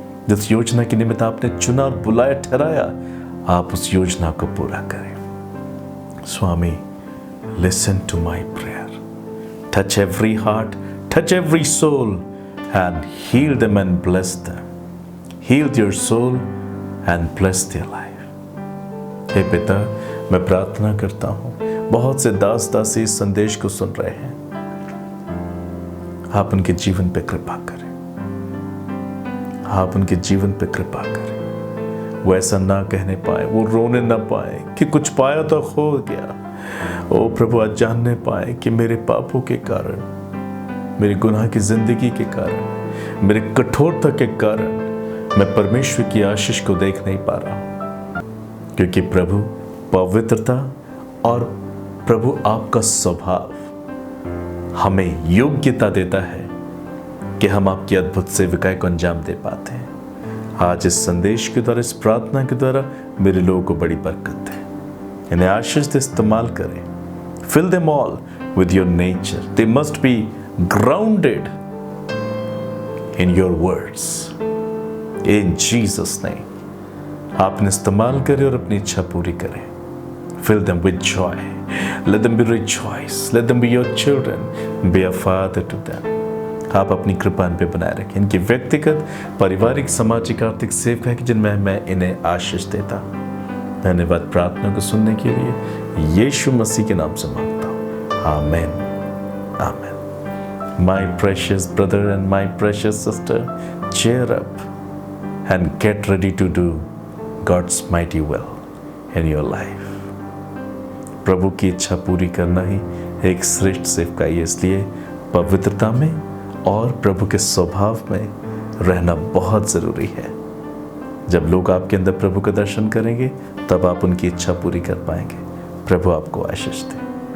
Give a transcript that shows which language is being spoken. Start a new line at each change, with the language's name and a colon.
Hindi: जिस योजना के निमित्त आपने चुना और बुलाया, ठहराया, आप उस योजना को पूरा करें।
English: स्वामी, listen to my prayer, touch every heart, touch every soul and heal them and bless them. Heal their soul and bless their life.
Hindi: हे पिता, मैं प्रार्थना करता हूँ, बहुत से दास दासी इस संदेश को सुन रहे हैं, आप उनके जीवन पे कृपा करें, आप उनके जीवन पे कृपा करें। वो ऐसा ना कहने पाए, वो रोने ना पाए कि कुछ पाया तो खो गया। ओ प्रभु, आज जानने पाए कि मेरे पापों के कारण, मेरी गुनाह की जिंदगी के कारण मेरे कठोरता के कारण मैं परमेश्वर की आशीष को देख नहीं पा रहा हूं, क्योंकि प्रभु पवित्रता और प्रभु आपका स्वभाव हमें योग्यता देता है कि हम आपकी अद्भुत सेविकाएं को अंजाम दे पाते हैं। आज इस संदेश के द्वारा, इस प्रार्थना के द्वारा मेरे लोगों को बड़ी बरकत है। इन्हें आशीष से इस्तेमाल करें।
English: Fill them all with your nature. They must be grounded in your words. In Jesus' name.
Hindi: आप इन्हें इस्तेमाल करें और अपनी इच्छा पूरी करें।
English: Fill them with joy. Let them be rejoice. Let them be your children. Be a father to them.
Hindi: आप अपनी कृपा इन पे बनाए रखें। इनकी व्यक्तिगत, पारिवारिक, सामाजिक, आर्थिक सेवकाएं जिनमें मैं इन्हें आशीष देता हूं। धन्यवाद प्रार्थना को सुनने के लिए यीशु मसीह के नाम से मांगता हूँ। आमीन, आमीन।
English: My precious brother and my precious sister, cheer up and get ready to do God's mighty will in your life.
Hindi: प्रभु की इच्छा पूरी करना ही एक श्रेष्ठ सेवकाई है, इसलिए पवित्रता में और प्रभु के स्वभाव में रहना बहुत ज़रूरी है। जब लोग आपके अंदर प्रभु का दर्शन करेंगे तब आप उनकी इच्छा पूरी कर पाएंगे। प्रभु आपको आशीष दे।